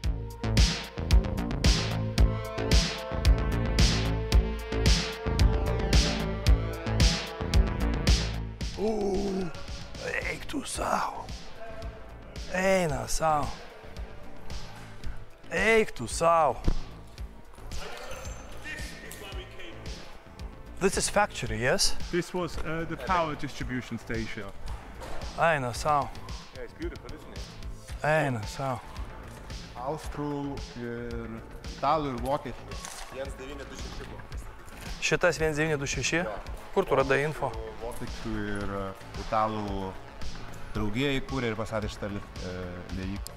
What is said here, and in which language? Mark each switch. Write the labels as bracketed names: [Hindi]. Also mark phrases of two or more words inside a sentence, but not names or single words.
[Lithuanian] Eik tu savo. Eina savo. Eik tu savo. [English] This is factory, yes? This was the power distribution station. [Lithuanian] Eina savo. [English] Yeah, it's beautiful, isn't it? [Lithuanian] Eina savo. Austrų ir italų ir vokiečių. 1926 buvo. Šitas 1926? Kur tu radai info? Vokiečių ir italų draugija įkūrė ir pastatė šitą liejyklą.